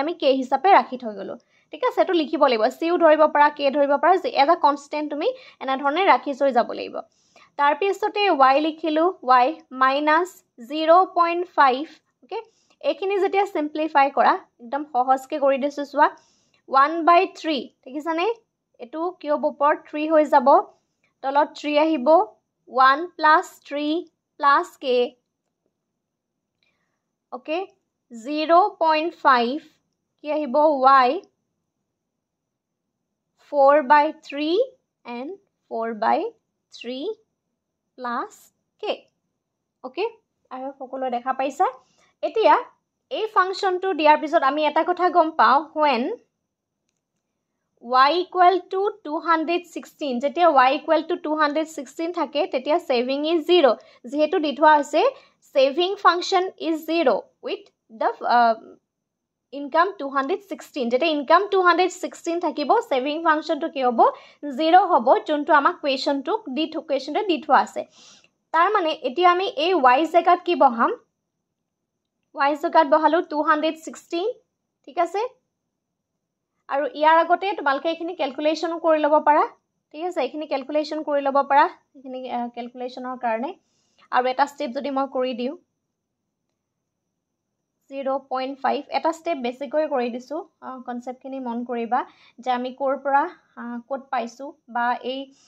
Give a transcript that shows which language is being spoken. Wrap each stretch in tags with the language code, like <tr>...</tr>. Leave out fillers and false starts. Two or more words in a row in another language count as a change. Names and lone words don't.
<as>আমি k হিচাপে ৰাখি থৈ গলো ঠিক আছে এটো লিখিব লাগিব c ও ধৰিব পাৰা k ধৰিব পাৰা যে এটা কনস্ট্যান্ট তুমি এনা ধৰণে ৰাখি থৈ যাব লাগিব তাৰ পিছতে y লিখিলো y - 0.5 ওকে এখিনি যেতিয়া সিম্পলিফাই কৰা একদম সহজকে কৰি দিছো সোৱা 1/3 ঠিক আছে নে এটো কিউব ওপৰত 3 হৈ যাব তলত 3 আহিব 1 + 3 + k ওকে 0.5 কি আহিব y 4/3 and 4/3 plus k ওকে আৰু সকলো দেখা পাইছা এতিয়া এই ফাংশনটো দিয়াৰ পিছত আমি এটা কথা গম পাও</as> <en>when y = 216</en> <as>যেতিয়া y</as> <en>= 216</en> <as>থাকে তেতিয়া</as> <en>saving is 0</en> <as>যেহেতু দি থোৱা আছে</as> <en>saving function is 0 with the income 216</en> <as>যেতিয়া income 216 থাকিব</as> <en>saving function to</en> <as>কি হ'ব 0 হ'ব যোনটো আমাক কুৱেশ্যনটো দি থোৱা আছে তাৰ মানে এতিয়া আমি এই y জাগাত কি বহাম y জাগাত বহালো 216 ঠিক আছে আৰু ইয়াৰ আগতে তোমালকে এখিনি ক্যালকুলেশন কৰি লব পাৰা ঠিক আছে এখিনি ক্যালকুলেশন কৰি লব পাৰা এখিনি ক্যালকুলেশনৰ কাৰণে আৰু এটা স্টেপ যদি মই কৰি দিও 0.5 এটা স্টেপ বেছিকৈ কৰি দিছো কনসেপ্ট খিনি মন কৰিবা যে আমি কোৰ পৰা কোড পাইছো বা এই</as>